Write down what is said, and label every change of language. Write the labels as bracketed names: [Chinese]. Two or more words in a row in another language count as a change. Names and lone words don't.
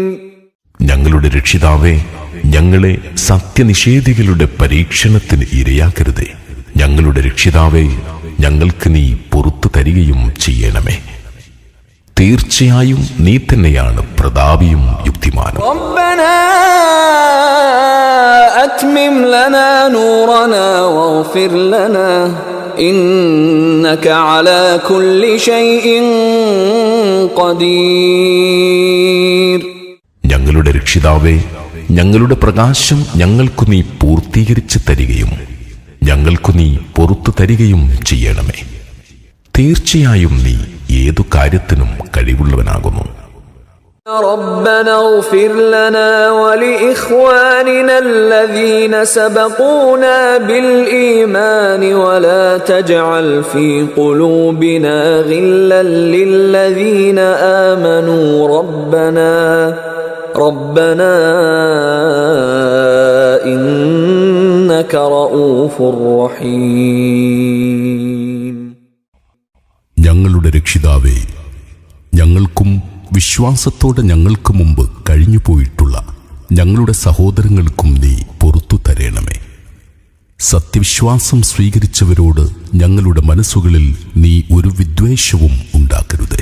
[Malayalam] ഞങ്ങളുടെ രക്ഷിതാവേ, ഞങ്ങളെ സത്യനിഷേധികളുടെ പരീക്ഷണത്തിന് ഇരയാക്കരുതേ. ഞങ്ങളുടെ രക്ഷിതാവേ, ഞങ്ങൾക്ക് നീ പുറത്തു തരികയും ചെയ്യണമേ. തീർച്ചയായും നീ തന്നെയാണ് പ്രതാപിയും യുക്തിമാനും. [Arabic] ربنا أتمم لنا نورنا واغفر لنا إنك على كل شيء قدير. [Malayalam] ഞങ്ങളുടെ രക്ഷിതാവേ, ഞങ്ങളുടെ പ്രകാശം ഞങ്ങൾക്കു നീ പൂർത്തീകരിച്ചു തരികയും ഞങ്ങൾക്കു നീ പുറത്തു തരികയും ചെയ്യണമേ. തീർച്ചയായും നീ ഏതു കാര്യത്തിനും കഴിവുള്ളവനാകുന്നു. [Arabic] ربنا اغفر لنا ولإخواننا الذين سبقونا بالإيمان ولا تجعل في قلوبنا غلا للذين آمنوا ربنا إنك رؤوف رحيم. [Malayalam] ഞങ്ങളുടെ രക്ഷിതാവേ, ഞങ്ങൾക്കും വിശ്വാസത്തോടെ ഞങ്ങൾക്ക് മുമ്പ് കഴിഞ്ഞുപോയിട്ടുള്ള ഞങ്ങളുടെ സഹോദരങ്ങൾക്കും നീ പുറത്തു തരേണമേ. സത്യവിശ്വാസം സ്വീകരിച്ചവരോട് ഞങ്ങളുടെ മനസ്സുകളിൽ നീ ഒരു വിദ്വേഷവും ഉണ്ടാക്കരുതേ.